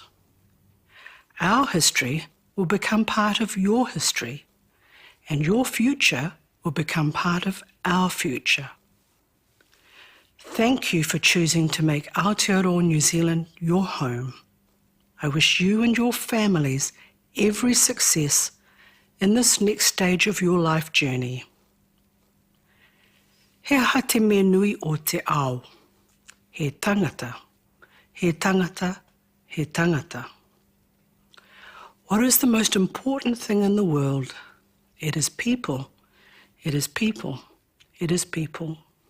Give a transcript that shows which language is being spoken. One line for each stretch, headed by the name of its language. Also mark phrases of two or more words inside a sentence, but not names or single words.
English: Our history will become part of your history, and your future will become part of our future. Thank you for choosing to make Aotearoa New Zealand your home. I wish you and your families every success in this next stage of your life journey.
Māori: He aha te mea nui o te ao. He tangata, he tangata, he tangata.
English: What is the most important thing in the world? It is people, it is people, it is people.